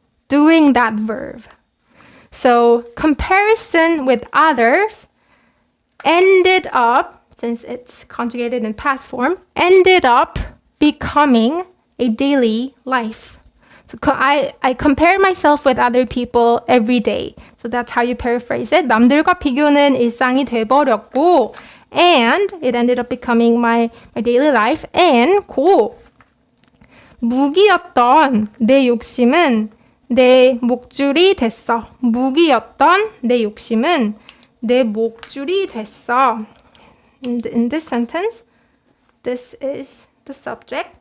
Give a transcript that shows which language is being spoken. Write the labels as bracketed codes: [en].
[en] doing that verb. So comparison with others ended up, since it's conjugated in past form, ended up becoming a daily life. So I compare myself with other people every day. So that's how you paraphrase it. [ko] 남들과 비교는 일상이 돼버렸고, [en] and it ended up becoming my daily life. [ko] And 무기였던 내 욕심은 내 목줄이 됐어. 무기였던 내 욕심은 내 목줄이 됐어. [en] In this sentence, this is the subject.